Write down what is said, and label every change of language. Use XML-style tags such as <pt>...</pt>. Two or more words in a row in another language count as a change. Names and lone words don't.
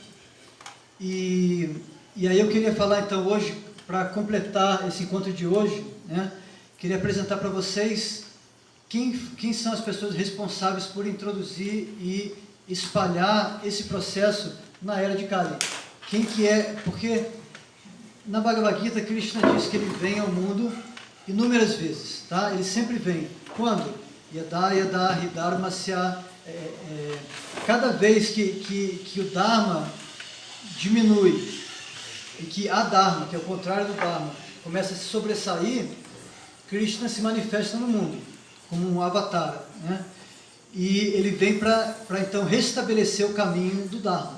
<pt>E aí eu queria falar então hoje, para completar esse encontro de hoje, né, queria apresentar para vocês quem são as pessoas responsáveis por introduzir e espalhar esse processo na era de Kali. Quem que é? Porque na Bhagavad Gita, Krishna diz que ele vem ao mundo inúmeras vezes, tá? Ele sempre vem. Quando?</pt> <sa>Yada yada hidharmasya.</sa> <pt>Cada vez que o Dharma diminui e que a Dharma, que é o contrário do Dharma, começa a se sobressair, Krishna se manifesta no mundo como um avatar, né? E ele vem para então restabelecer o caminho do Dharma.</pt>